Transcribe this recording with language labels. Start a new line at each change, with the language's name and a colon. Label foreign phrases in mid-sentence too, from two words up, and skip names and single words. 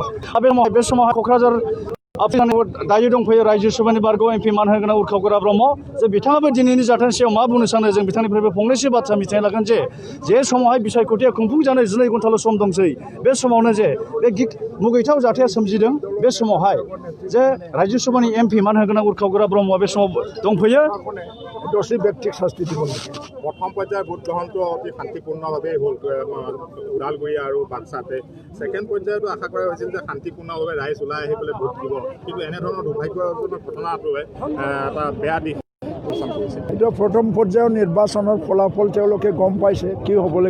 Bodo: बे समाव क'क्राझार दायो दंफैयो रायजो सभानि बारग' एमपि मान होगोनां उरखावगोरा ब्रह्म जे बिथाङाबो दिनैनि जाथायनि सायाव मा बुंनो सानो जों बिथांनिफ्रायबो फंनैसो बाथ्रा मिथिनो लागोन जे समावहाय बिसायख'थिया खुंफुंजानो 2 घन्टाल' सम दंसै बे समावनो जे बे मुगैथाव जाथाया सोमजिदों बे समावहाय जे रायजो सभानि एमपि मान होगोनां उरखावगोरा ब्रह्मआ बे समाव दंफैयो
Assamese: দোষী ব্যক্তিক শাস্তি দিব লাগে প্ৰথম পৰ্যায়ৰ ভোট গ্ৰহণটো অতি শান্তিপূৰ্ণভাৱে হ'ল ওদালগুৰি আৰু বাক্সাতে ছেকেণ্ড পৰ্যায়তো আশা কৰা হৈছিল যে শান্তিপূৰ্ণভাৱে ৰাইজ ওলাই আহি পেলাই ভোট দিব কিন্তু এনেধৰণৰ দুৰ্ভাগ্যজনক ঘটনাটোৱে এটা বেয়া দিশ এতিয়া প্ৰথম পৰ্যায়ৰ নিৰ্বাচনৰ ফলাফল তেওঁলোকে গম পাইছে কি হ'বলৈ